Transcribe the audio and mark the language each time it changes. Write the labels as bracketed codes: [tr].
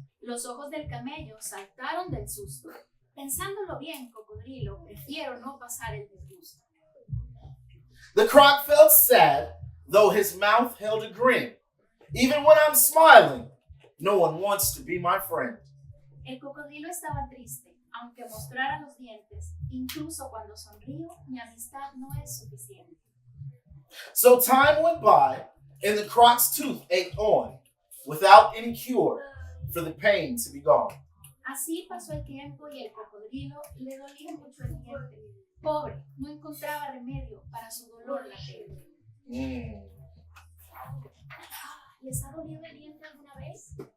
[es] Los ojos del camello saltaron del susto. Pensándolo bien, cocodrilo, prefiero no pasar el disgusto. [en] The croc felt sad, though his mouth held a grin. Even when I'm smiling, no one wants to be my friend. [es] El cocodrilo estaba triste, aunque mostrara los dientes. Incluso cuando sonrío, mi amistad no es suficiente. [en] So time went by, and the croc's tooth ached on, without any cure for the pain to be gone. [es] Así pasó el tiempo y el cocodrilo le dolía mucho el diente. Pobre, no encontraba remedio para su dolor latente. ¿Les ha dolido el diente alguna vez?